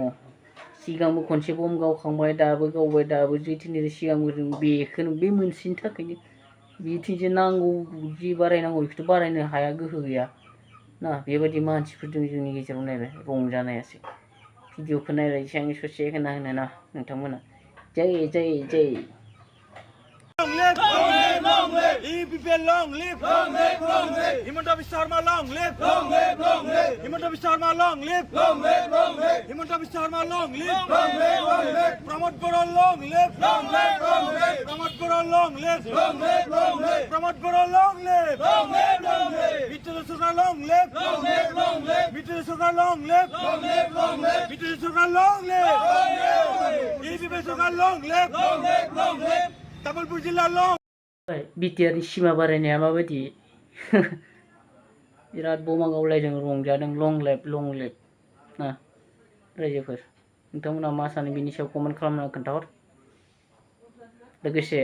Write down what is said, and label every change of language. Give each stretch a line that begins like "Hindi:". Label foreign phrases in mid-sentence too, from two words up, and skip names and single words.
Bodo: सिगांबो खनसे बम गावखांबाय दाबो गावबाय दाबो जिथुनि सिगांबो जों बेखौनो बे मोनसेनि थाखायनो बिथिंजे नांगौ जि बारायनांगौ बेखौथ' बारायनो हाया गोहो गैया ना बेबायदि मानसिफोर दं जोंनि गेजेराव नायलाय रंजानायासो भिडिअखौ नायलाय एसे ससे होना होनो ना नोंथांमोना जै
English: Long live! Long live! Long live! EPPL long live! Long live! Long live! Himanta Biswa Sarma long live! Long live! Long live! Himanta Biswa Sarma long live! Long live! Long live! Himanta Biswa Sarma long live! Long live! Long live! Pramod Gora long live! Long live! Long live! Pramod Gora long live! Long live! Long live! Pramod Gora long live! Long live! Long live! Bitu Sarkar long live! Long live! Long live! Bitu Sarkar long live! Long live! Long live! Bitu Sarkar long live! Long live! EPPL Sarkar long live! Long live! Long live!
Bodo: तामुलपुर जिल्ला लं बिटिआरनि सिमा बारायनाया माबायदि बिराद बमा गावलायदों रंजादों लं लाइफ ना रायजोफोर नोंथांमोना मा सानो बिनि सायाव कमेन्ट खालामना खोन्थाहर लोगोसे